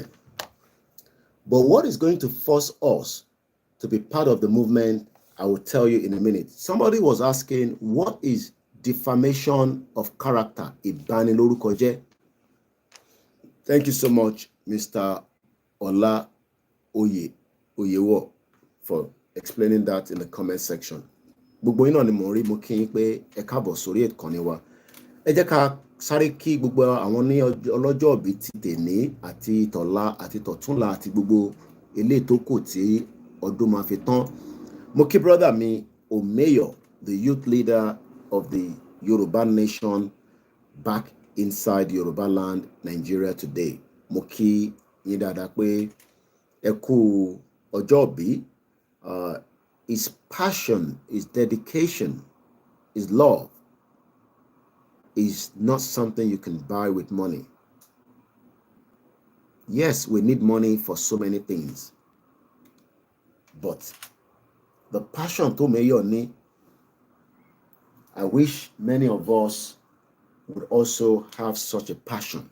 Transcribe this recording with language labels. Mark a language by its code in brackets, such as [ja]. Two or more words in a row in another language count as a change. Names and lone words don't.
[en] But what is going to force us to be part of the movement, I will tell you in a minute. Somebody was asking, what is defamation of character? Ìbanilórúkọjẹ́. Thank you so much, Mr. Oyewo, for explaining that in the comment section. [yo] Gbogbo yín náà ni mo rí mo kí yín pé ẹ káàbọ̀ sórí ìkànnì wa. Ẹ jẹ́ ká sáré kí gbogbo àwọn ní ọlọ́jọ́ ìbí ti tèní àti tọ̀la àti tọ̀túnla àti gbogbo eléyìí tó kù tí ọdún máa fi tán. Mo kí brother mi Omeyo, [en] the youth leader of the Yoruba nation back inside Yoruba land, Nigeria today. [yo] Mo kí yín dáadáa pé ẹ kú ọjọ́ ìbí. [en] His passion, his dedication, his love is not something you can buy with money. Yes, we need money for so many things. But the passion to Mayor ni, I wish many of us would also have such a passion.